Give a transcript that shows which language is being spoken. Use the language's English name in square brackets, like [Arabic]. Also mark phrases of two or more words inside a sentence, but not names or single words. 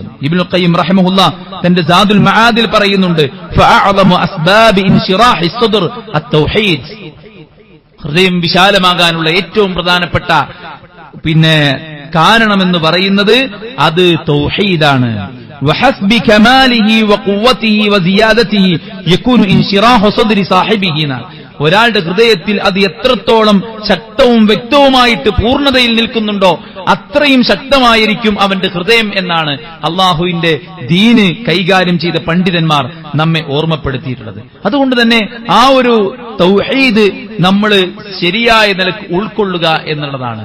[Malayalam] ഇബ്നുൽ ഖയ്യിം റഹിമഹുല്ലാഹ് തന്റെ സാദുൽ മആദിൽ പറയുന്നുണ്ട്, [Arabic] فأعظم أسباب انشراح الصدر التوحيد, [Malayalam] ഹൃദയം വിശാലമാകാനുള്ള ഏറ്റവും പ്രധാനപ്പെട്ട കാരണമെന്ന് പറയുന്നത് അത് തൗഹീദാണ്. [Arabic] وحسب كماله وقوته وزيادته يكون انشراح صدر صاحبه. [Malayalam] ഒരാളുടെ ഹൃദയത്തിൽ അത് എത്രത്തോളം ശക്തവും വ്യക്തവുമായിട്ട് പൂർണ്ണതയിൽ നിൽക്കുന്നുണ്ടോ അത്രയും ശക്തമായിരിക്കും അവന്റെ ഹൃദയം എന്നാണ് അള്ളാഹുവിന്റെ ദീന് കൈകാര്യം ചെയ്ത പണ്ഡിതന്മാർ നമ്മെ ഓർമ്മപ്പെടുത്തിയിട്ടുള്ളത്. അതുകൊണ്ട് തന്നെ ആ ഒരു തൗഹീദ് നമ്മൾ ശരിയായ നിലക്ക് ഉൾക്കൊള്ളുക എന്നുള്ളതാണ്.